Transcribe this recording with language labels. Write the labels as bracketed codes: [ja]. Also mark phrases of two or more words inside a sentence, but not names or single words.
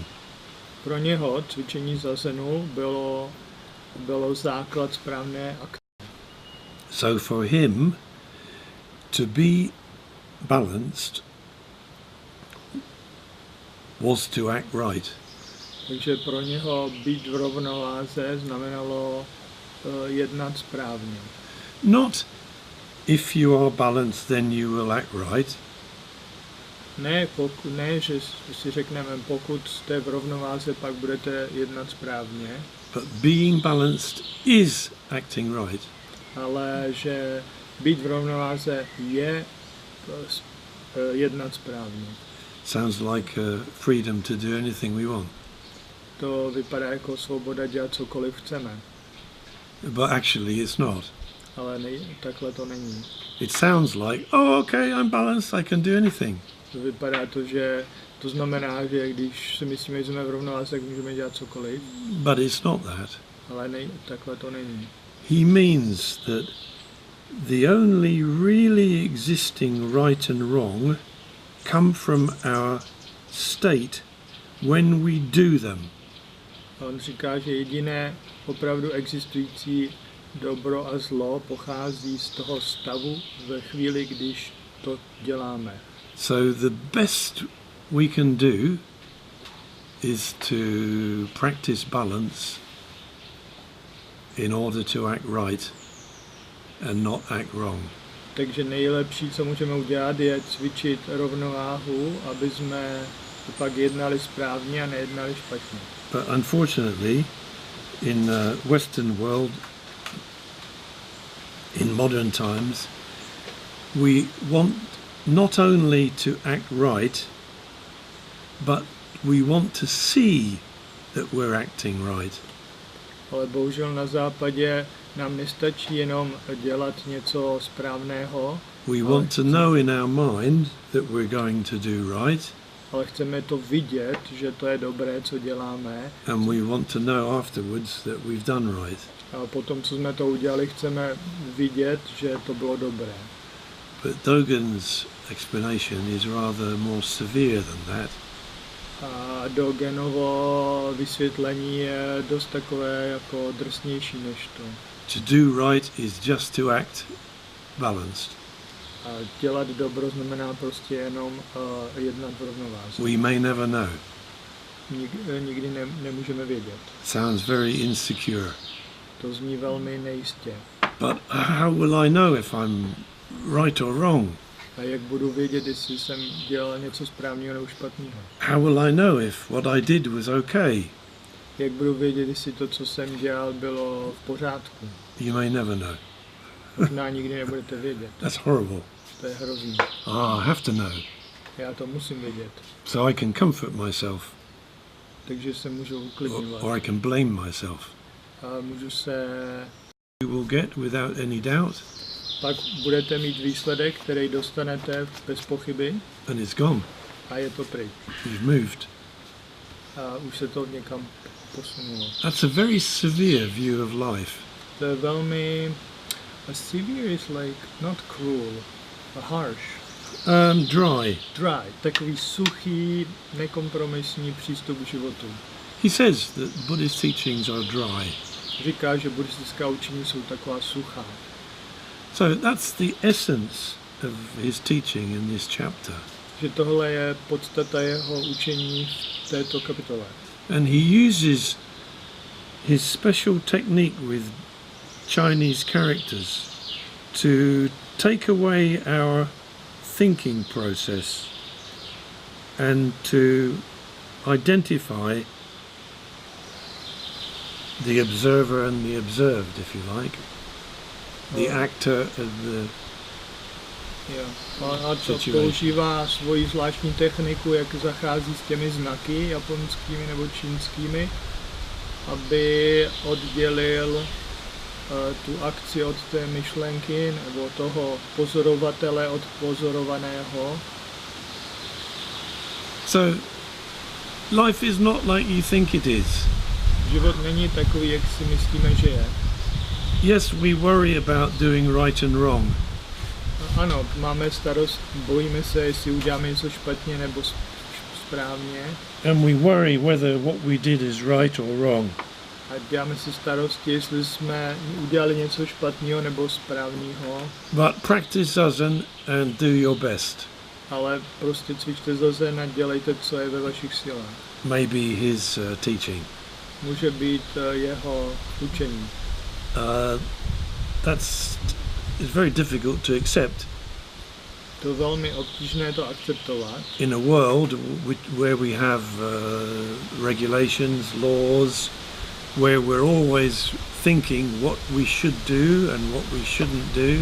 [cs] Pro něho cvičení zazenu bylo základ správné akce. [en] So for him, to be balanced was to act right. [cs] Takže pro něho být v rovnováze znamenalo jednat správně. [en] Not if you are balanced, then you will act right. [cs] Ne, že si řekneme, pokud jste v rovnováze, pak budete jednat správně. [en] But being balanced is acting right. [cs] Ale že být v rovnováze je jednat správně. [en] Sounds like freedom to do anything we want. [cs] To vypadá jako svoboda dělat cokoliv chceme. [en] But actually it's not. [cs] Ale takhle to není. [en] It sounds like, oh, okay, I'm balanced, I can do anything. [cs] To vypadá to, že to znamená, že když si myslíme, že jsme v rovnováze, tak můžeme dělat cokoliv. [en] But it's not that. [cs] Ale takhle to není. [en] He means that the only really existing right and wrong come from our state when we do them. [cs] On říká, že jediné opravdu existující dobro a zlo pochází z toho stavu ve chvíli, když to děláme. [en] So the best we can do is to practice balance in order to act right and not act wrong. [cs] Takže nejlepší, co můžeme udělat, je cvičit rovnováhu, aby jsme pak jednali správně a nejednali špatně. [en] But unfortunately, in the Western world, in modern times, we want not only to act right, but we want to see that we're acting right. [cs] Ale bohužel na západě nám nestačí jenom dělat něco správného. [en] We want to know in our mind that we're going to do right. [cs] Ale chceme to vidět, že to je dobré, co děláme. [en] And we want to know afterwards that we've done right. [cs] A potom, co jsme to udělali, chceme vidět, že to bylo dobré. [en] But Dogen's explanation is rather more severe than that. [cs] A Dogenovo vysvětlení je dost takové jako drsnější než to. [en] To do right is just to act balanced. [cs] A dělat dobro znamená prostě jenom jednat v rovnováze. [en] We may never know. [cs] Nikdy nemůžeme vědět. [en] Sounds very insecure. [cs] To zní velmi nejistě. [en] But how will I know if I'm right or wrong? [cs] A jak budu vědět, jestli jsem dělal něco správného nebo špatného? [en] How will I know if what I did was okay? [cs] Jak budu vědět, jestli to, co jsem dělal, bylo v pořádku? [en] You may never know. [cs] Možná nikdy nebudete vědět. [en] That's horrible. [cs] To je hrozný. [en] I have to know. [cs] Já to musím vědět. [en] So I can comfort myself. [cs] Takže se můžu uklidňovat. [en] Or I can blame myself. [cs] A můžu se... [en] You will get without any doubt. [cs] Pak budete mít výsledek, který dostanete bez pochyby. [en] And it's gone. [cs] A je to pryč. [en] You've moved. [cs] A už se to někam posunulo. [en] That's a very severe view of life. [cs] To je velmi... [en] A severe is like not cruel, a harsh. Dry. Dry. [cs] Takový suchý, nekompromisní přístup k životu. [en] He says that Buddhist teachings are dry. [cs] Říká, že buddhistická učení jsou taková suchá. [en] So that's the essence of his teaching in this chapter. [cs] Že tohle je podstata jeho učení v této kapitole. [en] And he uses his special technique with Chinese characters to take away our thinking process and to identify the observer and the observed, if you like, the actor and the [cs] A to používá svoji zvláštní techniku, jak zachází s těmi znaky japonskými nebo čínskými, aby oddělil tu akci od té myšlenky nebo toho pozorovatele od pozorovaného. [en] So life is not like you think it is. [cs] Život není takový, jak si myslíme, že je. [en] Yes, we worry about doing right and wrong. [cs] Ano, máme starost, bojíme se, jestli uděláme něco špatně nebo správně. [en] And we worry whether what we did is right or wrong. [cs] A děláme si starosti, jestli jsme udělali něco špatného nebo správného. [en] But practice zazen and do your best. [cs] Ale prostě cvičte zazen a dělejte, co je ve vašich silách. [en] Maybe his teaching. [cs] Může být jeho učení. [en] It's very difficult to accept. [cs] To je velmi obtížné to akceptovat. [en] In a world where we have regulations, laws, where we're always thinking what we should do and what we shouldn't do.